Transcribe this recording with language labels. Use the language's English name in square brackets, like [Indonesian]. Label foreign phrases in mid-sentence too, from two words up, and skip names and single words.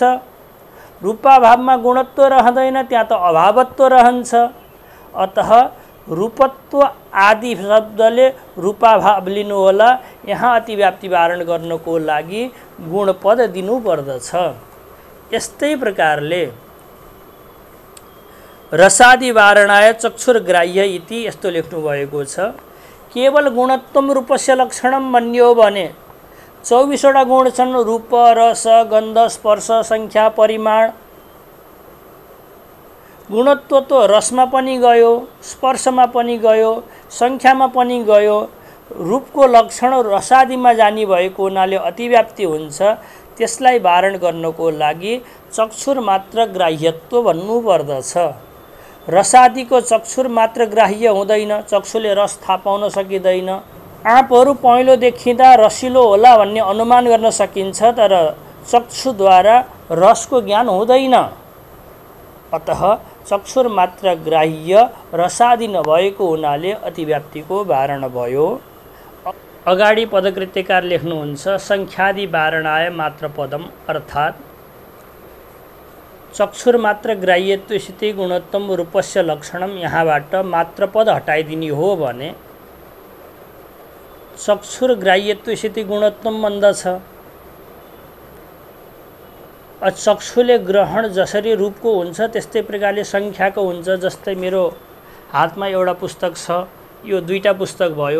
[Nepali] रूपाभावमा गुणत्व रहँदैन, त्यहाँ त अभावत्व रहन्छ। अतः रूपत्व आदि शब्दले रूपाभाव लिनु होला। यहाँ अतिव्याप्ति वारण गर्नको लागि गुणपद दिनुपर्दछ। यस्तै प्रकारले [Sanskrit] रसादि वारणाय चक्षुर्ग्राह्य इति [Nepali] यस्तो लेख्नु भएको छ। केवल [Sanskrit] गुणत्वम रूपस्य लक्षणम [Nepali] मन्यो भने 24 वटा गुण छन्। रूप, रस, गन्ध, स्पर्श, संख्या, परिमाण। गुणत्व त रसमा पनि गयो, स्पर्शमा पनि गयो, संख्यामा पनि गयो। रूपको लक्षण रसादिमा जाने भएको हुनाले अतिव्याप्ति हुन्छ। त्यसलाई वारण गर्नको लागि चक्षुर्मात्र ग्राह्यत्व भन्नुपर्दछ। रसादिको चक्षुर्मात्र ग्राह्य हुँदैन, चक्षुले रस थाहा पाउन सकिँदैन। आँपहरू पहेँलो देखिँदा रसिलो होला भन्ने अनुमान गर्न सकिन्छ, तर चक्षुद्वारा रसको ज्ञान हुँदैन। अतः चक्षुर्मात्र ग्राह्य रसादि नभएको हुनाले अतिव्याप्तिको वारण भयो। अगाडि पदकृत्यकार लेख्नुहुन्छ [Sanskrit] संख्यादि वारणाय मात्र पदम, [Nepali] अर्थात् [Sanskrit] चक्षुर्मात्र ग्राह्यत्व स्थिति गुणत्वम रूपस्य लक्षणम, [Nepali] यहाँबाट मात्र पद हटाइदिने हो भने [Sanskrit] चक्षुर्ग्राह्यत्व स्थिति गुणत्वम [Nepali] बन्दछ। चक्षुले ग्रहण जसरी रूपको हुन्छ त्यस्तै प्रकारले संख्याको हुन्छ। जस्तै मेरो हातमा एउटा पुस्तक छ, यो दुईटा पुस्तक भयो।